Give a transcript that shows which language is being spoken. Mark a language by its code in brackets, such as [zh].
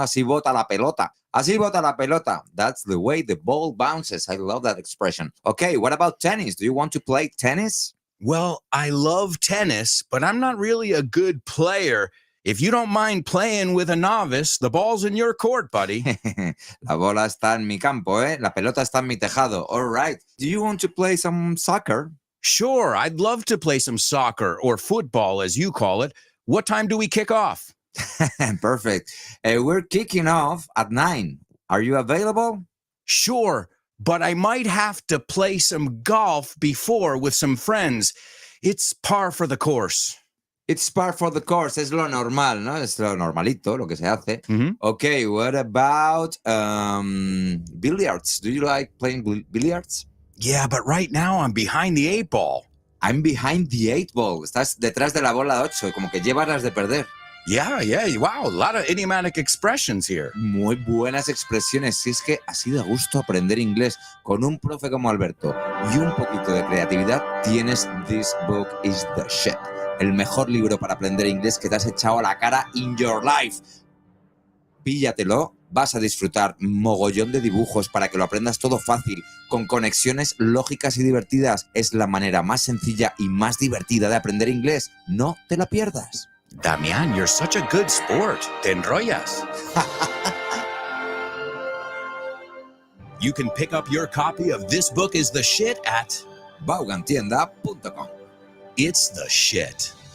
[es] Así bota la pelota. Así bota la pelota. [en] That's the way the ball bounces. I love that expression. Okay, what about tennis? Do you want to play tennis? Well, I love tennis, but I'm not really a good player. If you don't mind playing with a novice, the ball's in your court, buddy. [es] La bola está en mi campo, ¿eh? La pelota está en mi tejado. [en] All right. Do you want to play some soccer? Sure, I'd love to play some soccer or football, as you call it. What time do we kick off? Perfect. We're kicking off at 9. Are you available? Sure, but I might have to play some golf before with some friends. It's par for the course. It's par for the course. [es] Es lo normal, ¿no? Es lo normalito, lo que se hace. [en] Okay, what about billiards? Do you like playing billiards? Yeah, but right now I'm behind the 8 ball. I'm behind the 8 ball. [es] Estás detrás de la bola 8, como que llevas las de perder. [en] Yeah, wow, a lot of idiomatic expressions here. [es] Muy buenas expresiones. Si es que así da gusto aprender inglés con un profe como Alberto y un poquito de creatividad, tienes This Book is the Shit. El mejor libro para aprender inglés que te has echado a la cara [en] in your life. [es] Píllatelo, vas a disfrutar mogollón de dibujos para que lo aprendas todo fácil, con conexiones lógicas y divertidas. Es la manera más sencilla y más divertida de aprender inglés. No te la pierdas. [en] Damian, you're such a good sport. [es] Te enrollas. [en] You can pick up your copy of This Book is the Shit at vaughantienda.com. It's the shit.